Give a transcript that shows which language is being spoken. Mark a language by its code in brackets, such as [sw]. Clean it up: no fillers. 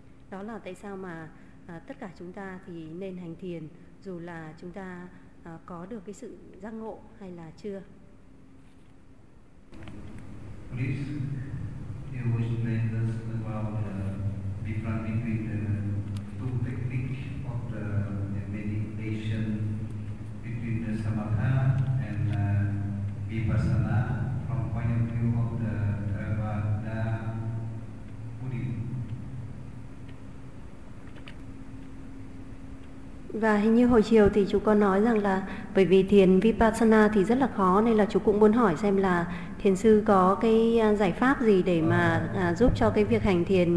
[vi] Đó là tại sao mà tất cả chúng ta thì nên hành thiền, dù là chúng ta có được cái sự giác ngộ hay là chưa. [en] Please, you always remind us about the difference between the two techniques of the meditation, between the samatha and vipassana, from point of view of the Theravada Buddhism. [vi] Và hình như hồi chiều thì chú có nói rằng là bởi vì thiền Vipassana thì rất là khó, nên là chú cũng muốn hỏi xem là thiền sư có cái giải pháp gì để mà giúp cho cái việc hành thiền